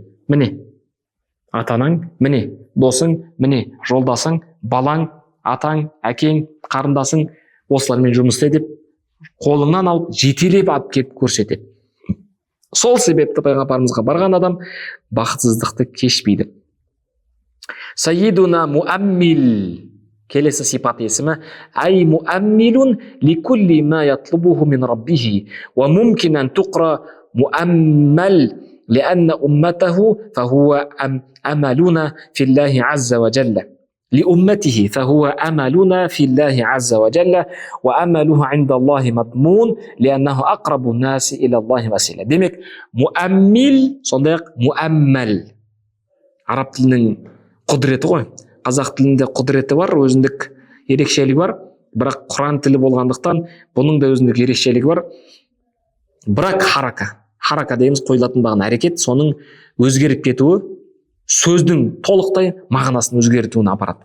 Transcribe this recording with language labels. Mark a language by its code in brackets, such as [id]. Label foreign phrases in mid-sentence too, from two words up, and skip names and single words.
[kk] Міне атанаң, міне досың, міне жолдасың, балаң, атаң, әкең, қарындасың, осылармен жұмыс істе деп қолыңнан алып жетелеп алып келіп көрсетеді. Сол себепті пайғамбарымызға барған адам бақытсыздықты кешпейді. [ar] سيدنا مؤمل, [kk] келесі сипат есімі, [ar] أي مؤمل لكل ما يطلبه من ربه وممكن تقرأ مؤمل لأن أمته فهو أملنا في الله عز وجل لأمته فهو أملنا في الله عز وجل وأمله عند الله مضمون لأنه أقرب الناس إلى الله وسيلة. [kk] Демек муаммил сондай-ақ муаммал араб тілінің құдіреті ғой. Қазақ тілінде құдіреті бар, өзіндік ерекшелігі бар, бірақ Құран тілі болғандықтан бұның да өзіндік ерекшелігі бар. Бірақ харака дейміз, қойылатын бағын әрекет, соның өзгеріп кетуі сөздің толықтай мағынасын өзгертуіне апарады.